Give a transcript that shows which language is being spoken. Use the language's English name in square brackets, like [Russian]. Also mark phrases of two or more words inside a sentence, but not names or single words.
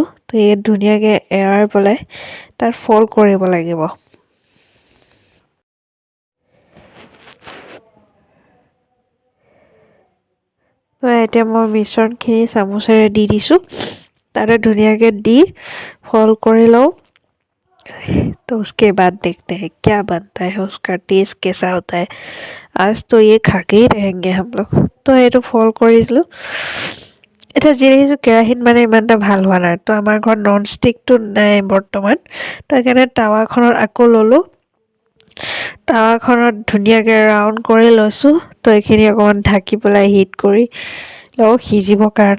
[Assamese] তো ইয়াত ধুনীয়াকৈ এৰাই পেলাই তাত ফ'ল্ড কৰিব লাগিব। তো এতিয়া মই মিশ্ৰণখিনি চামুচেৰে দি দিছোঁ। তাতে ধুনীয়াকৈ দি ফ'ল্ড কৰি লওঁ। [Hindi] तो उसके बाद देखते हैं क्या बनता है, उसका टेस्ट कैसा होता है। आज तो ये खा के ही रहेंगे हम लोग। [Assamese] तो এইটো ফ'ল্ড কৰি দিলোঁ। এতিয়া যি দেখিছোঁ কেৰাহীত মানে ইমান এটা ভাল হোৱা নাই। তো আমাৰ ঘৰত [English] non stick [Assamese] নাই বৰ্তমান। তো সেইকাৰণে টাৱাখনত আকৌ ল'লোঁ। টাৱাখনত ধুনীয়াকৈ ৰাউণ্ড কৰি লৈছোঁ। তো এইখিনি অকণমান ঢাকি পেলাই হিট কৰি লওঁ সিজিবৰ কাৰণে।